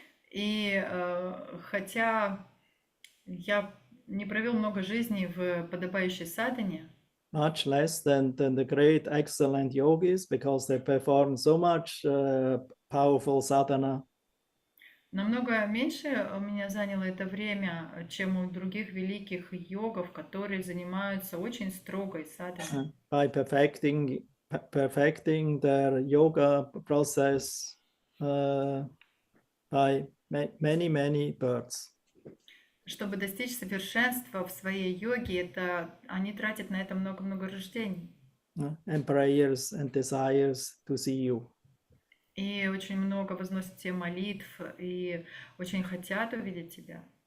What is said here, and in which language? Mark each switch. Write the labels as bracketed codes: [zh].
[ru] и хотя я не провел много жизней в подобающей садхане, [en] much less than the great excellent yogis, because they perform so much powerful sadhana. [ru] намного меньше у меня заняло это время, чем у других великих йогов, которые занимаются очень строгой садханой. [en] By perfecting their yoga process by many births. [ru] Чтобы достичь совершенства в своей йоге, они тратят на это много-много рождений. [en] And prayers and desires to see you. [ru] И очень много возносят тебе молитв, и очень хотят увидеть тебя.